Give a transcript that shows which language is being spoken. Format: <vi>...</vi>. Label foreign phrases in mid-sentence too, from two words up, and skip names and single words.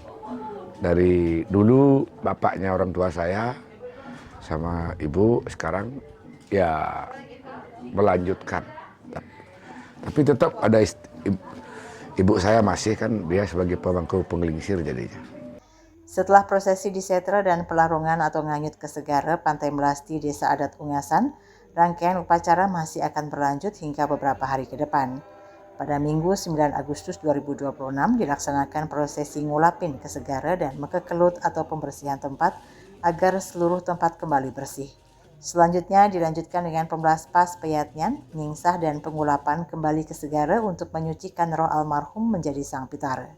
<id>Dari dulu bapaknya orang tua saya sama ibu, sekarang ya melanjutkan. Tapi tetap ada ibu saya masih kan dia sebagai pemangku penggelingsir jadinya. Setelah prosesi disetra dan pelarungan atau nganyut ke Segara, Pantai Melasti, Desa Adat Ungasan, rangkaian upacara masih akan berlanjut hingga beberapa hari ke depan. Pada Minggu 9 Agustus 2026 dilaksanakan prosesi ngulapin ke Segara dan mekekelut atau pembersihan tempat agar seluruh tempat kembali bersih. Selanjutnya dilanjutkan dengan pembelaspas peyatnyan, nyingsah dan pengulapan kembali ke Segara untuk menyucikan roh almarhum menjadi sang pitara.</id>